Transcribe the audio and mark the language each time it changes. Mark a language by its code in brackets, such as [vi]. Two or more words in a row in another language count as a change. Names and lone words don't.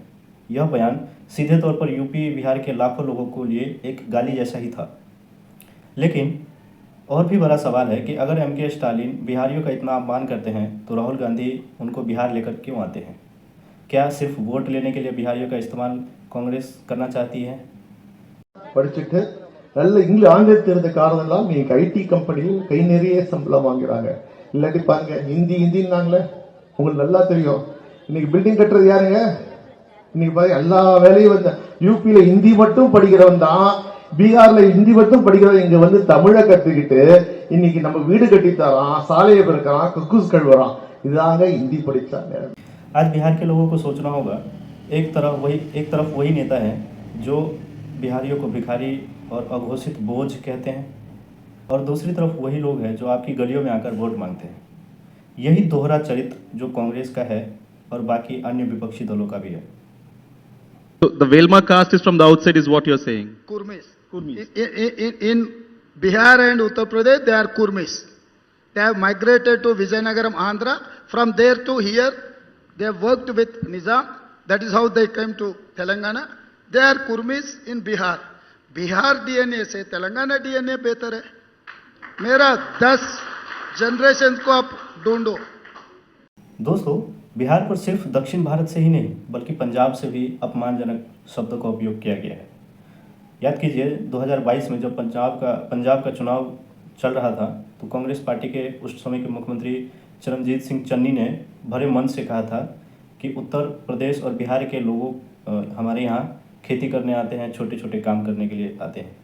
[hi] यह बयान सीधे तौर पर यूपी बिहार के लाखों लोगों को लिए एक गाली जैसा ही था। लेकिन और भी बड़ा सवाल है कि अगर एम.के. स्टालिन बिहारियों का इतना अपमान करते हैं तो राहुल गांधी उनको बिहार लेकर क्यों आते हैं? क्या सिर्फ वोट लेने के लिए बिहारियों का इस्तेमाल कांग्रेस करना चाहती है? [ta] படிச்சுட்டு நல்ல இங்கிலீஷ் ஆங்கிலம் தெரிந்த காரணம்லாம் நீங்க [en] IT company [ta] கை நிறைய சம்பளம் வாங்குறாங்க. இல்லாட்டி பாருங்க ஹிந்தின்னாங்களே, உங்களுக்கு நல்லா தெரியும். இன்னைக்கு பில்டிங் கட்டுறது யாருங்க? இன்னைக்கு பாருங்க எல்லா வேலையும் வந்து யூபியில ஹிந்தி மட்டும் படிக்கிறவன் தான், பீகார்ல ஹிந்தி மட்டும் படிக்கிறவன் இங்க வந்து தமிழை கத்துக்கிட்டு இன்னைக்கு நம்ம வீடு கட்டி தரான், சாலையை பிறக்கிறான், கக்கூஸ் கழுவுறான். இதுதாங்க ஹிந்தி படிச்சாங்க. [hi] आज बिहार के लोगों को सोचना होगा, एक तरफ वही नेता है जो बिहारियों को भिखारी और अघोषित बोझ कहते हैं, और दूसरी तरफ वही लोग हैं जो आपकी गलियों में आकर वोट मांगते हैं। यही दोहरा चरित्र जो कांग्रेस का है और बाकी अन्य विपक्षी दलों का भी है। [en] So the Velma caste is from the outside, is what you're saying? Kurmis. In Bihar and Uttar Pradesh, they are Kurmis. They have migrated to Vizianagaram, Andhra. From there to here, they have worked with Nizam. That is how they came to Telangana. They are Kurmis in Bihar. [hi] बिहार डीएनए से तेलंगाना डीएनए बेहतर है। मेरा 10 जनरेशन को आप ढूंढो। दोस्तों, बिहार पर सिर्फ दक्षिण भारत से ही नहीं बल्कि पंजाब से भी अपमानजनक शब्दों का उपयोग किया गया है। याद कीजिए, 2022 में जब पंजाब का चुनाव चल रहा था तो कांग्रेस पार्टी के उस समय के मुख्यमंत्री चरणजीत सिंह चन्नी ने भरे मन से कहा था कि उत्तर प्रदेश और बिहार के लोगों हमारे यहाँ खेती करने आते हैं, छोटे छोटे काम करने के लिए आते हैं।